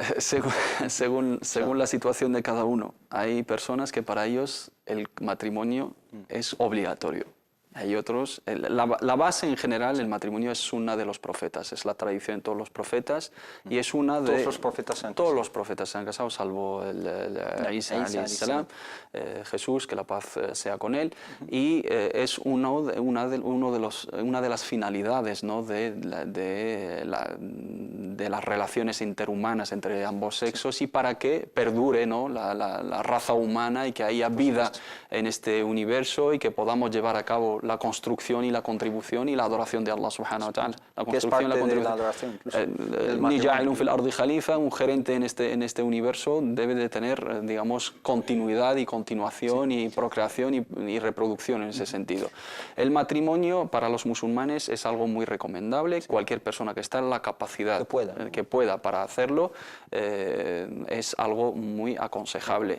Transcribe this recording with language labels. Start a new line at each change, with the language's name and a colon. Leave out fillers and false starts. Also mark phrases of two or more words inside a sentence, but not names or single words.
Spanish: Según la situación de cada uno. Hay personas que para ellos el matrimonio es obligatorio. Hay otros, la base en general, el matrimonio es una de los profetas, es la tradición de todos los profetas y es una de... Todos los profetas se han casado. Todos los profetas se han casado, salvo Isa
Arabic: عليه السلام,
Spanish: Jesús, que la paz sea con él, y es una de las finalidades, ¿no?, de las relaciones interhumanas entre ambos sexos, y para que perdure, ¿no?, la raza humana y que haya vida en este universo y que podamos llevar a cabo la construcción y la contribución y la adoración de Allah
Arabic: سبحانه وتعالى.
Spanish: La construcción y la contribución. De la adoración,
Arabic: إني جاعل في الأرض خليفة,
Spanish: un gerente en este universo debe de tener, digamos, continuidad y continuación y procreación y reproducción en ese sentido. El matrimonio para los musulmanes es algo muy recomendable. Cualquier persona que está en la capacidad que pueda para hacerlo es algo muy aconsejable.